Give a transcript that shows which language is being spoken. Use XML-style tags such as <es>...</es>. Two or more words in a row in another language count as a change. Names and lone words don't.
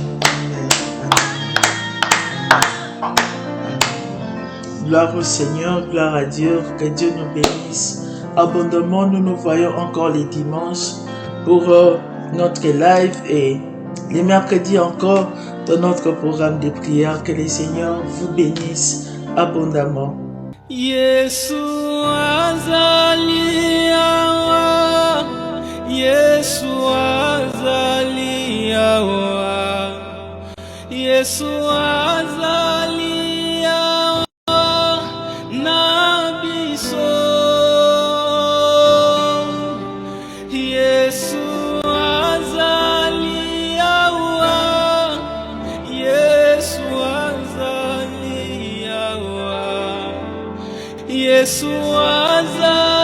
<fr>Gloire au Seigneur, gloire à Dieu, que Dieu nous bénisse abondamment. Nous nous voyons encore les dimanches pour notre live et les mercredis encore dans notre programme de prière. Que le Seigneur vous bénisse abondamment.</fr> <ln>Yesu azalia, Yesu azali awa, Yesu azali awa na biso. Yesu azali awa, Yesu azali awa, Yesu azali</ln>